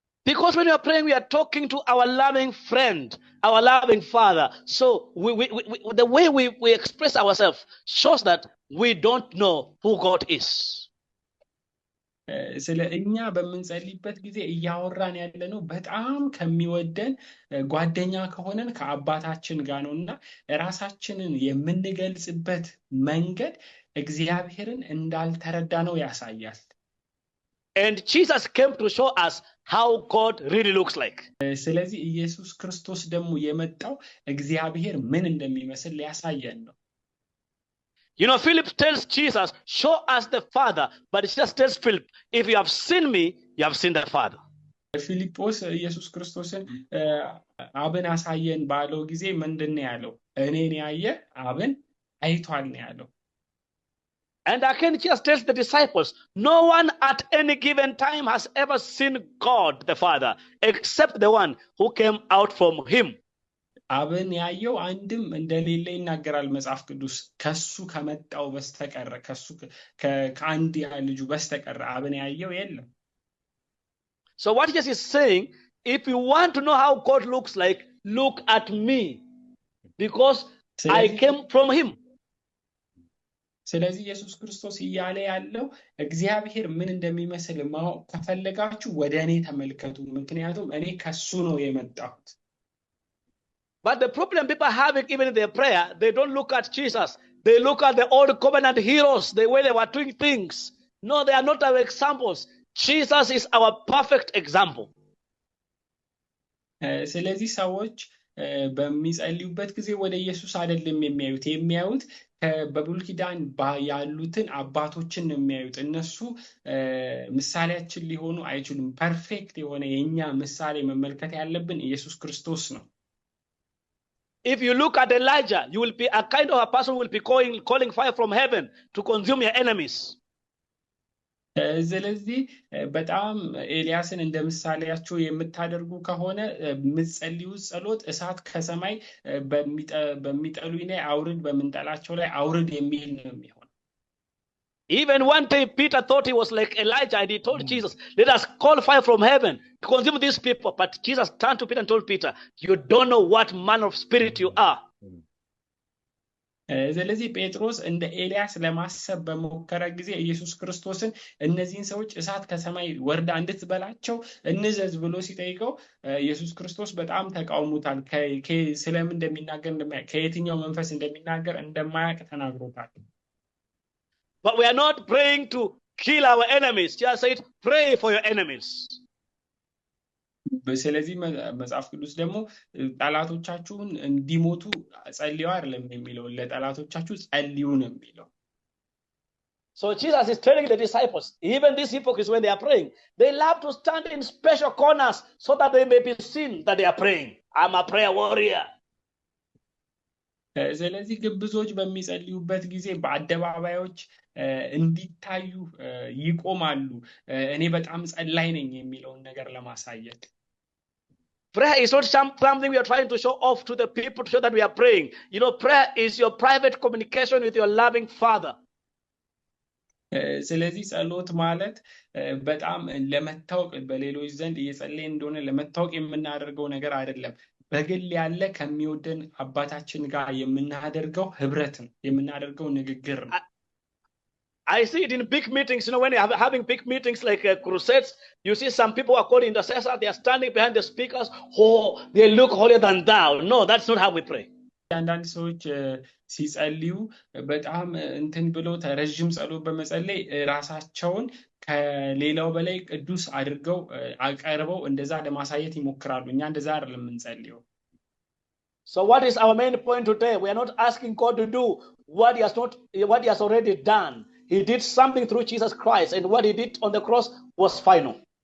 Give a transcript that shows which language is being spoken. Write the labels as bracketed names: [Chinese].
[English] Because when we are praying, we are talking to our loving friend, our loving Father. So the way we express ourselves shows that we don't know who God is. [Amharic] ስለ እኛ በምንጸልይበት ጊዜ እያወራን ያለነው በጣም ከሚወደን ጓደኛ ከሆነን ከአባታችን ጋር ነውና ራሳችንን የምንገልጽበት መንገድ እግዚአብሔርን እንዳልተረዳ ነው ያሳያል። [English] And Jesus came to show us how God really looks like. [Amharic] ስለዚህ ኢየሱስ ክርስቶስ ደግሞ የመጣው እግዚአብሔር ምን እንደሚመስል ሊያሳየን ነው። [English] You know, Philip tells Jesus, show us the Father. But Jesus tells Philip, if you have seen me, you have seen the Father. [Amharic] ፊልጶስ ኢየሱስ ክርስቶስን አብን አሳየን ባለው ጊዜ ምንድነው ያለው? እኔን ያየ አብን አይቷል ነው ያለው። [English] And again, Jesus tells the disciples, no one at any given time has ever seen God the Father, except the one who came out from him. [Amharic] አብን ያየው አንድም እንደሌለ ይናገራል መጽሐፍ ቅዱስ። ከሱ ከመጣው በስተቀር ከአንድ ልጁ በስተቀር አብን ያየው የለም። [English] So what Jesus is saying, if you want to know how God looks like, look at me, because I came from him. [Amharic] ስለዚህ ኢየሱስ ክርስቶስ እያለ ያለው እግዚአብሔር ምን እንደሚመስል ማወቅ ከፈለጋችሁ ወደ እኔ ተመልከቱ፣ ምክንያቱም እኔ ከሱ ነው የመጣሁት። [English] But the problem people have, even in their prayer, they don't look at Jesus. They look at the old covenant heroes, the way they were doing things. No, they are not our examples. Jesus is our perfect example. [Amharic] ስለዚህ ሰዎች በሚጸልዩበት ጊዜ ወደ ኢየሱስ አይደለም የሚያዩት በብሉይ ኪዳን ያሉትን አባቶችን ነው የሚያዩት። እነሱ ምሳሌያችን ሊሆኑ አይችሉም። ፐርፌክት የሆነ የኛ ምሳሌ መመልከት ያለብን ኢየሱስ ክርስቶስ ነው። [English] If you look at Elijah, you will be a kind of a person who will be calling fire from heaven to consume your enemies. [Amharic] ስለዚህ በጣም ኤልያስን እንደ ምሳሌያቸው የምታደርጉ ከሆነ ምትጸልዩ ጸሎት እሳት ከሰማይ በሚጠሉኝ ላይ አውርድ፣ በመንጠላቸው ላይ አውርድ የሚል ነው የሚሆነው። [English] Even one day Peter thought he was like Elijah, and he told Jesus, let us call fire from heaven to consume these people. But Jesus turned to Peter and told Peter, you don't know what manner of spirit you are. [Amharic] ስለዚህ ጴጥሮስ እንደ ኤልያስ ለማሰብ በመከረ ጊዜ ኢየሱስ ክርስቶስን እነዚህን ሰዎች እሳት ከሰማይ ወርዳ እንድትበላቸው እንዘዝ ብሎ ሲጠይቀው ኢየሱስ ክርስቶስ በጣም ተቃውሞታል። ስለምን እንደሚናገር ከየትኛው መንፈስ እንደሚናገር እንደማያውቅ ተናግሮታል። [English] But we are not praying to kill our enemies. Jesus said, pray for your enemies. [Amharic] ስለዚህ መጽሐፍ ቅዱስ ደግሞ ጠላቶቻችሁን እንዲሞቱ ጸልዩ አይደለም የሚለው፣ ለጠላቶቻችሁ ጸልዩ ነው የሚለው። [English] So Jesus is telling the disciples, even these hypocrites, when they are praying, they love to stand in special corners so that they may be seen that they are praying. I'm a prayer warrior. [Amharic] ስለዚህ ግብዞች በሚጸልዩበት ጊዜ በአደባባዮች እንዲታዩ ይቆማሉ። እኔ በጣም ጸላይ ነኝ የሚለውን ነገር ለማሳየት። [English] Prayer is not something we are trying to show off to the people to show that we are praying. You know, prayer is your private communication with your loving Father. [Amharic] ስለዚህ ጸሎት ማለት በጣም ለመታወቅ በሌሎች ዘንድ እየጸለይን እንደሆነ ለመታወቅ የምናደርገው ነገር አይደለም። በግል ያለ ከሚወደን አባታችን ጋር የምናደርገው ህብረት ነው፣ የምናደርገው ንግግር ነው። [English] I see it in big meetings, you know, when you're having big meetings like crusades, you see some people who are called intercessors, they are standing behind the speakers, oh, they look holier than thou. No, that's not how we pray. [Amharic] አንዳንድ ሰዎች ሲጸልዩ በጣም እንትን ብሎ ረጅም ጸሎት በመጸለይ ራሳቸውን ከሌላው በላይ ቅዱስ አድርገው አቀርበው እንደዛ ለማሳየት ይሞክራሉ። እኛ እንደዛ አይደለም የምንጸልየው። [English] So what is our main point today? We are not asking God to do what he has already done. He did something through Jesus Christ, and what he did on the cross was final.